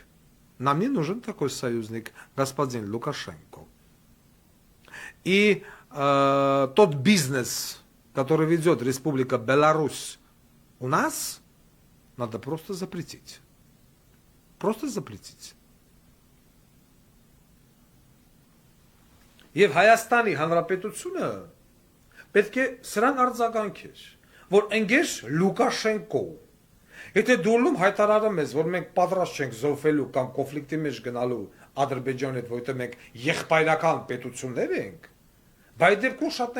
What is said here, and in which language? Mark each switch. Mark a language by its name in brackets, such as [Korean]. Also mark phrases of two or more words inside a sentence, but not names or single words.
[Russian] Нам не нужен такой союзник, господин Лукашенко. И тот бизнес, который ведет Республика Беларусь у нас, надо просто запретить. Просто запретить. [Armenian] Եվ Հայաստանի Հանրապետությունը պետք է սրան արձագանքեր, որ ընկեր Լուկաշենկո, եթե դուրլում հայտարարում ես, որ մենք պատրաստ չենք զոհվելու կամ կոնֆլիկտի մեջ գնալու Ադրբեջանի հետ, որտեղ մենք եղբայրական պետություններ ենք, բայց դեպքում շատ